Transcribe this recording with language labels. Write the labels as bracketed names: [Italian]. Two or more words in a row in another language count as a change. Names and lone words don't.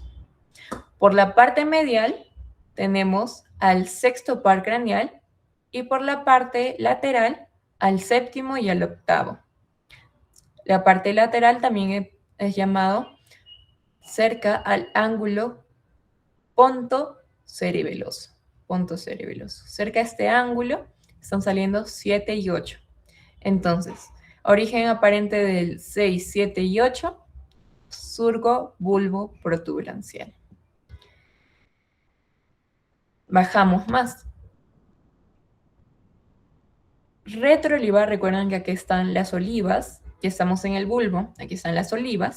[Spanish] Por la parte medial tenemos al sexto par craneal y por la parte lateral al séptimo y al octavo. La parte lateral también es llamado cerca al ángulo ponto cerebeloso. Ponto cerebeloso. Cerca de este ángulo están saliendo 7 y 8. Entonces, origen aparente del 6, 7 y 8, surco bulbo protuberancial. Bajamos más. Retroolivar, recuerdan que aquí están las olivas, ya estamos en el bulbo, aquí están las olivas.